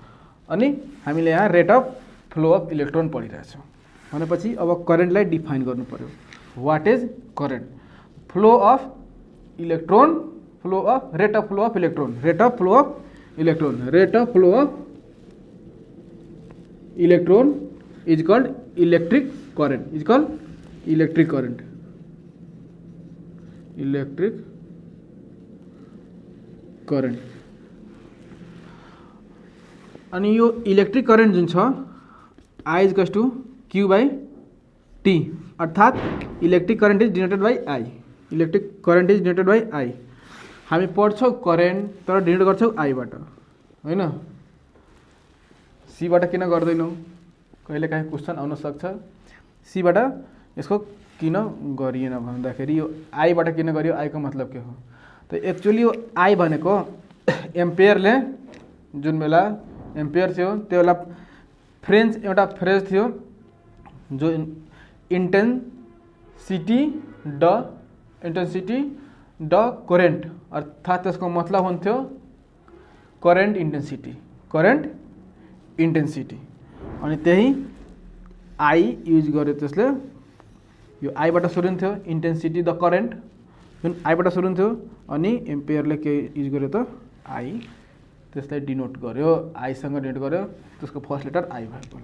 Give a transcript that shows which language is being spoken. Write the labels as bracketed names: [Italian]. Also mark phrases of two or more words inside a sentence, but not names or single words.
[Nepali] अनि हामीले यहाँ [English] rate of flow of electron [Nepali] पढिरहेछौं भनेपछि अब करेन्टलाई डिफाइन गर्नु पर्यो। [English] What is current? Flow of electron, flow of rate of flow of electron, rate of flow of electron, rate of flow of electron is called electric current, is called electric current, electric current। [Nepali] अनि यो इलेक्ट्रिक करेंट जुन छ [English] I is equals to Q by T, अर्थात electric current is denoted by I, electric current is denoted by I. [Nepali] हामी पढ्छौं करेंट तर डिनोट गर्छौं I बाट हैन, C बाट किन गर्दैनौं? कहिले काहीँ क्वेश्चन आउन सक्छ सी बाट यसको किन गरिएन भन्दाखेरि यो आई बाट किन गरियो, आई को मतलब के हो त एक्चुअली यो आई भनेको एम्पियरले जुन बेला एम्पियर थियो त्यो बेला फ्रेन्च एउटा फ्रेज थियो जो [French] intensité du courant, [Nepali] अर्थात त्यसको मतलब हुन्थ्यो [English] current intensity. [Nepali] अनि त्यही आई युज गर्यो, त्यसले यो आई बाट सुरु हुन्थ्यो [French] intensité du courant [Nepali] जुन आई बाट सुरु हुन्थ्यो, अनि एम्पियरले के युज गर्यो त आई, त्यसलाई डिनोट गर्यो, आई सँग डिनोट गर्यो, त्यसको [English] first letter [Nepali] आई भएको।